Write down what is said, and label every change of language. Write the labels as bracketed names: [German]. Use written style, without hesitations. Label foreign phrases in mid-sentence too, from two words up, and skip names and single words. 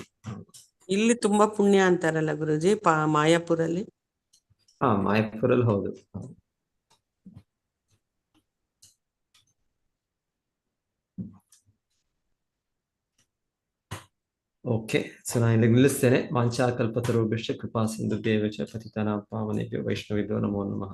[Kannada] ಇಲ್ಲಿ ತುಂಬಾ ಪುಣ್ಯ ಅಂತಾರಲ್ಲ ಗುರುಜಿ ಮಾಯಾಪುರಲ್ಲಿ? ಮಾಯಾಪುರಲ್ಲಿ ಹೌದು. [English] OK, so [Kannada] ನಾನು ಇಲ್ಲಿ ನಿಲ್ಲಿಸ್ತೇನೆ. [Sanskrit] ವಾಂಛಾ ಕಲ್ಪತರುಭ್ಯಶ್ಚ ಕೃಪಾ ಸಿಂಧುಭ್ಯೇವ ಚ ಪತಿತಾನಾಂ ಪಾವನೇಭ್ಯೋ ವೈಷ್ಣವೇಭ್ಯೋ ನಮೋ ನಮಃ.